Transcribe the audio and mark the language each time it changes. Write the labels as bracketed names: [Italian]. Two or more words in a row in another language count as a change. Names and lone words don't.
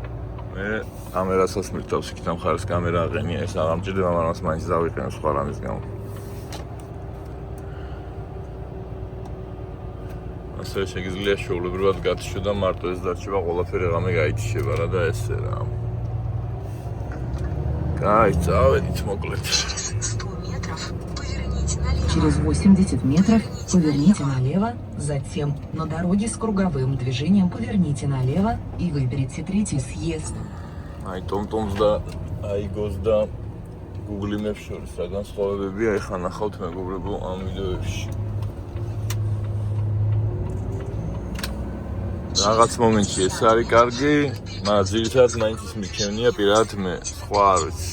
[Georgian] აქით მე კამერასაც მირთავს იქით ამ ხარეს კამერა აყენია ეს აღარ მჭირდება მაგრამ მაინც დავიყენო სხვა რამის გამო ასე შეგიძლია შეულებრივად გათიშო და მარტო ეს დარჩება ყველაფერი რამე გაითიშება რა და ესე რა კაი წავედით მოკლედ [Russian] Через 80 метров поверните налево, затем на дороге с круговым движением поверните налево и выберите третий съезд. [Georgian] აი TomTom's და AIGO's და Google Maps შორის რა განსხვავებებია ეხლა ნახავთ მეგობრებო ამ ვიდეოებში რაღაც მომენტში ეს არის კარგი, მაგრამ ძირითადად მაინც ის მირჩევნია პირადად მე, სხვა არ ვიცი.